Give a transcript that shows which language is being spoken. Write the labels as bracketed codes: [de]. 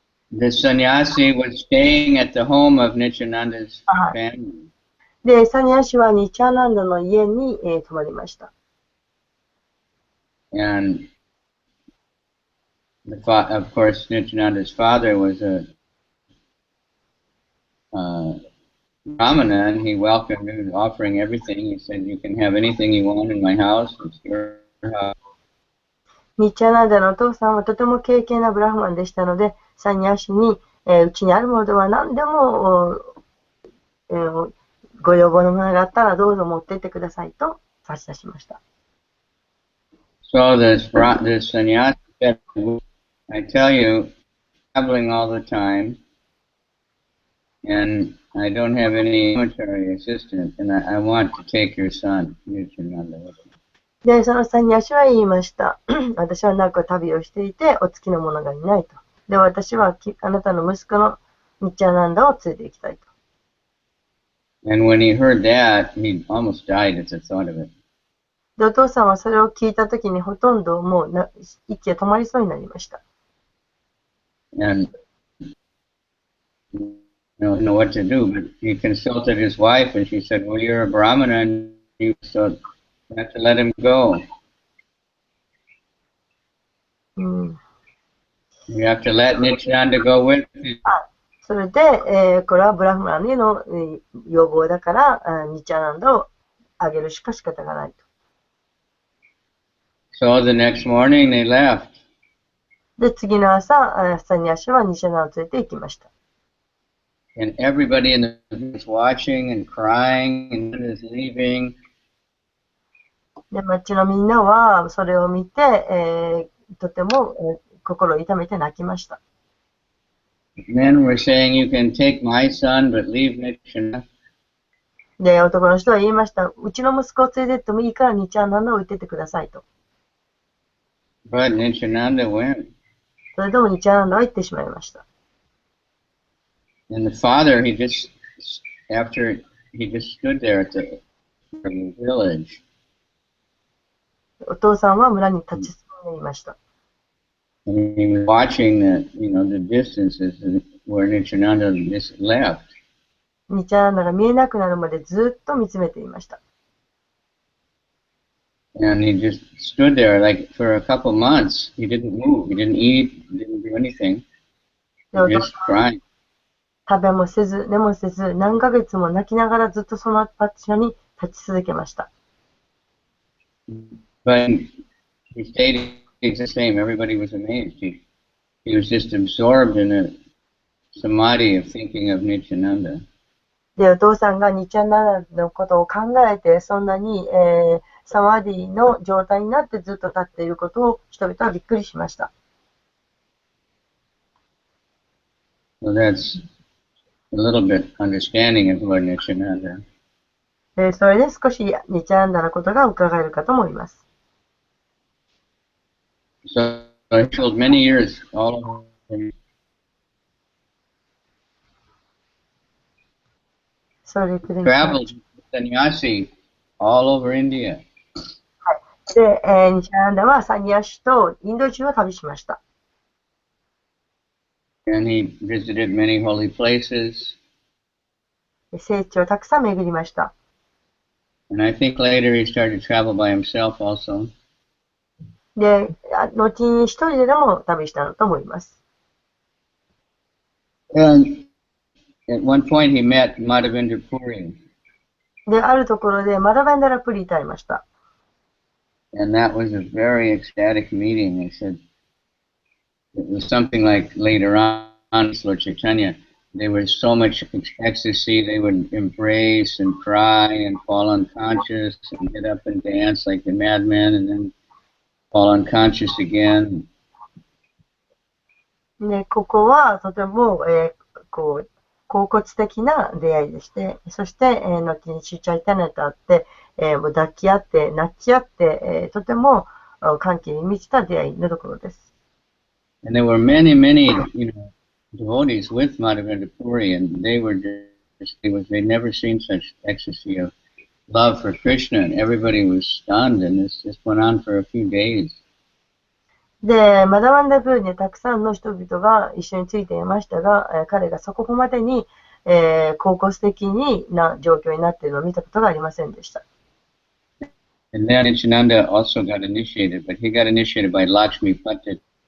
[en] The sannyasi was staying at the home of Nityananda's family. [ja] で、サニヤシはニチャーナンダの家に、泊まりました。 [en] And Of course, Nityananda's father was a brahmana, and he welcomed him, offering everything. He said, "You can have anything you want in my house. It's your house." [ja] ニッチャナンダのお父さんはとても敬虔なブラフマンでしたので、サニヤシに、うちにあるものは何でも、ご要望のものがあったらどうぞ持ってってくださいと差し出しました。 [en] So this sannyasi said, "I tell you, traveling all the time, and I don't have any military assistance, and I want to take your son, Nityananda." [ja] で、そのサニヤシは言いました。私は長く旅をしていて、お付きの者がいないと。で、私はあなたの息子のニッチャナンダを連れて行きたいと。 [en] And when he heard that, he almost died at the thought of it. [ja] で、お父さんはそれを聞いたときにほとんどもう息が止まりそうになりました。 [en] And don't know what to do, but he consulted his wife, and she said, "Well, you're a brahmana, and you have to let him go. You have to let Nityananda go with you." [ja] それで、これはブラフマンへの要望だから、ニッチャナンダをあげるしか仕方がないと。 [en] So the next morning they left. [ja] で、次の朝、サニヤシはニッチャナンダを連れて行きました。 [en] And everybody in the was watching and crying and is leaving. [ja] で、町のみんなはそれを見て、とても、心を痛めて泣きました。 [en] Men were saying, "You can take my son, but leave Nityananda." [ja] で、男の人は言いました。うちの息子を連れてってもいいからニッチャナンダを置いてってくださいと。 [en] But Nityananda went. [ja] それでもニッチャナンダは行ってしまいました。 [en] And the father, after he just stood there at the village. [ja] お父さんは村に立ち進んでいました。 [en] And he was watching the distances where Nityananda just left. [ja] ニッチャナンダが見えなくなるまでずっと見つめていました。 [en] And he just stood there like for a couple months. He didn't move. He didn't eat. He didn't do anything. He was just crying. [ja] 食べもせず、寝もせず、何ヶ月も泣きながらずっとその場所に立ち続けました。 [en] But he stayed the same. Everybody was amazed. He was just absorbed in a samadhi of thinking of Nityananda. [ja] で、お父さんがニッチャナンダのことを考えて、そんなに、サマディの状態になってずっと立っていることを人々はびっくりしました。 [en] So that's a little bit understanding of Lord Nityananda. [ja] それで少しニッチャナンダのことが伺えるかと思います。 [en] So he traveled many years all over. Traveled sannyasi all over India. [ja] で、ニッチャナンダはサニヤシとインド中を旅しました。 [en] And he visited many holy places. [ja] 聖地をたくさん巡りました。 [en] And I think later he started to travel by himself also. [ja] で、後に一人でも旅したのと思います。 [en] And at one point he met Madhavendra Puri. [ja] で、あるところでマダベンダラプリと会いました。 [en] And that was a very ecstatic meeting. They said it was something like later on, Lord Chaitanya, they were so much ecstasy, they would embrace and cry and fall unconscious and get up and dance like the madmen and then fall unconscious again. [ja] で、ここはとても、恍惚的な出会いでして、そして、後にシュチャイタネと会って、もう抱き合って、泣き合って、とても歓喜に満ちた出会いのところです。 [en] And there were many, many, devotees with Madhavendra Puri, and they'd never seen such ecstasy of love for Krishna, and everybody was stunned, and this just went on for a few days. [ja] で、マダワンダプールにたくさんの人々が一緒についていましたが、彼がそこまでに、恍惚的な状況になっているのを見たことがありませんでした。 [en] And then Nityananda also got initiated, but he got initiated by Lakshmi Pattit.